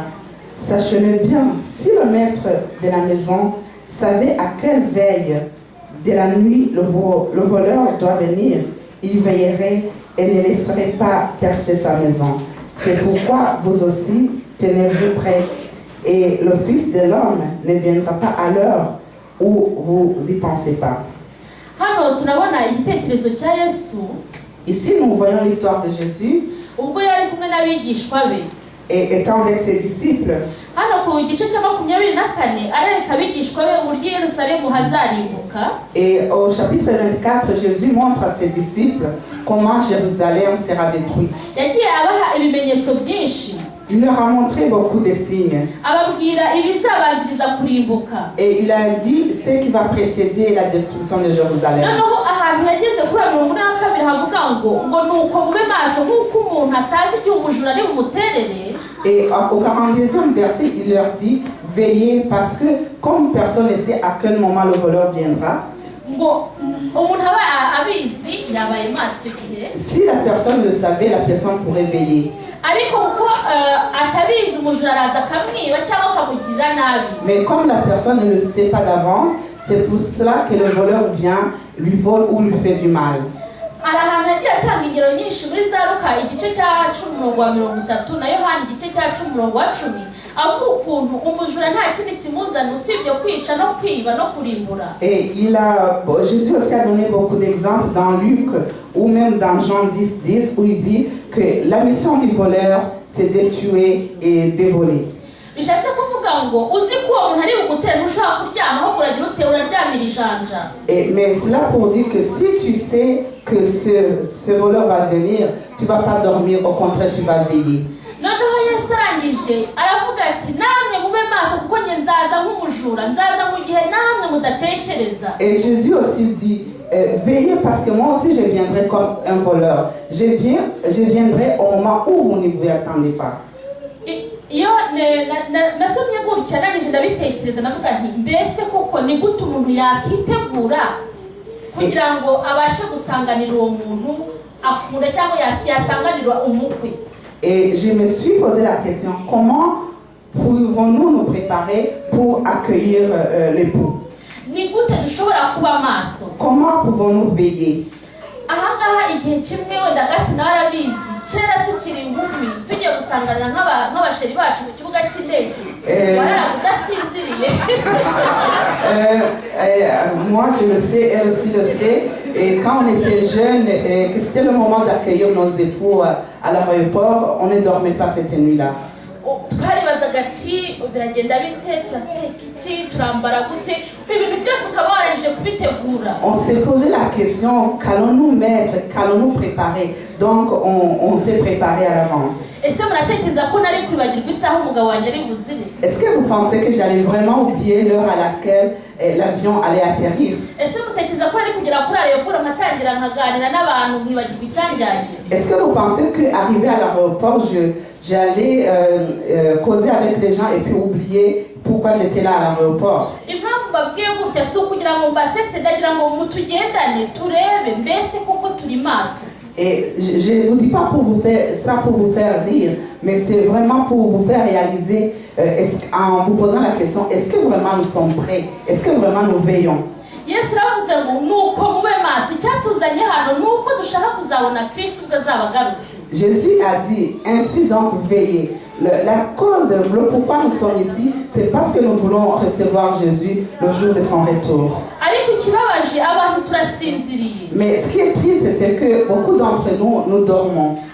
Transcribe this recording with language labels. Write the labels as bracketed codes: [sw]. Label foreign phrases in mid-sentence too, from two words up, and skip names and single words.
[fr] Sachez-le bien, si le maître de la maison savait à quelle veille de la nuit le voleur doit venir, il veillerait et ne laisserait pas percer sa maison. C'est pourquoi vous aussi, tenez-vous prêts, et le Fils de l'homme ne viendra pas à l'heure où vous y pensez pas. [rw] hano turabona igitekerezo cya Yesu. [fr] Ici, nous voyons l'histoire de Jésus. [rw] Ubwo yari kumwe n'abigishwa be. [fr] Et étant avec ses disciples. [rw] Hano ku gice cya 24 arereka abigishwa be uburyo Yerusalemu hazarimbuka. [fr] Et au chapitre 24, Jésus montre à ses disciples comment Jérusalem sera détruite. [rw] Yagiye abaha ibimenyetso byinshi. [fr] Il leur a montré beaucoup de signes. [rw] Ababwira ibizabanziriza kurimbuka. [fr] Et il a dit ce qui va précéder la destruction de Jérusalem. [rw] Noneho ahantu yageze kuri 42 havuga ngo nuko mube maso nk'uko umuntu atazi igihe umujura ari bumuterere. [fr] Et au 42e verset, il leur dit veillez parce que comme personne ne sait à quel moment le voleur viendra. [rw] Ngo umuntu aba abizi yabaye maso icyo gihe. [fr] Si la personne le savait, la personne pourrait veiller. [rw] Ariko uko atabizi umujura araza akamwiba cyangwa akamugirira nabi. [fr] Mais comme la personne ne le sait pas d'avance, c'est pour cela que le voleur vient, lui vole ou lui fait du mal. [rw] Arahantu yagiye atanga ingero nyinshi muri za Luka igice cya 10:30 na Yohana igice cya 10:10 avuga ukuntu umujura nta kindi kimuzana usibye kwica no kwiba no kurimbura. [fr] Et Jésus aussi a donné beaucoup d'exemples dans Luc ou même dans Jean 10:10 où il dit que la mission du voleur c'est de tuer et de voler. [rw] Bishatse kuvuga ngo uzi ko uwo muntu ari bugutera ushaka kuryama aho kuragira utewe uraryamira ijanja. [fr] Mais cela pour dire que si tu sais que ce voleur va venir, tu ne vas pas dormir, au contraire tu vas veiller. [rw] Noneho Yesu arangije aravuga ati namwe mube maso kuko nge nzaza nk'umujura nzaza mu gihe namwe mudatekereza. [fr] Et Jésus aussi dit veillez parce que moi aussi je viendrai comme un voleur. Je viendrai au moment où vous ne vous attendez pas. [rw] Iyo nasomye gutya narangije ndabitekereza navuga nti mbese koko ni gute umuntu yakitegura kugira ngo abashe gusanganira uwo muntu akunda cyangwa yasanganira umukwe. [fr] Et je me suis posé la question, comment pouvons-nous nous préparer pour accueillir l'époux? [rw] Ni gute dushobora kuba maso? [fr] Comment pouvons-nous veiller? [rw] Ahangaha igihe kimwe wenda gati narabizi kera tukiri inkumi tugiye gusanganira nk'abasheri bacu ku kibuga cy'indege warara kudasinziriye. [fr] Moi je le sais, elle aussi le sait, et quand on était jeunes, que c'était le moment d'accueillir nos époux à l'aéroport, on ne dormait pas cette nuit-là. [rw] Twaribazaga ati biragenda bite turateka iki turambara gute ibintu byose ukaba warangije kubitegura. [fr] On s'est posé la question, qu'allons-nous mettre, qu'allons-nous préparer? Donc on s'est préparé à l'avance. [rw] Ese muratekereza ko nari kwibagirwa isaha umugabo wanjye ari buzire? [fr] Est-ce que vous pensez que j'allais vraiment oublier l'heure à laquelle l'avion allait atterrir? [rw] Ese mutekereza ko nari kugera kuri aéroport nkatangira nkaganira n'abantu nkibagirwa icyanjyanye? [fr] Est-ce que vous pensez qu'arrivé à l'aéroport, j'allais causer avec les gens et puis oublier pourquoi j'étais là à l'aéroport? [rw] Impamvu babwiye gutya si ukugira ngo mbasetse ndagira ngo mutugendane turebe mbese koko turi maso. [fr] Et je ne vous dis pas pour vous faire ça pour vous faire rire, mais c'est vraiment pour vous faire réaliser en vous posant la question, est-ce que vraiment nous sommes prêts? Est-ce que vraiment nous veillons? [rw] Yesu aravuze ngo nuko mube maso icyatuzanye hano nuko dushaka kuzabona Kristo ubwo azaba agarutse. [fr] Jésus a dit, ainsi donc veillez. La cause, le pourquoi nous sommes ici, c'est parce que nous voulons recevoir Jésus le jour de son retour. Mais ce qui est triste, c'est que beaucoup d'entre nous, nous dormons.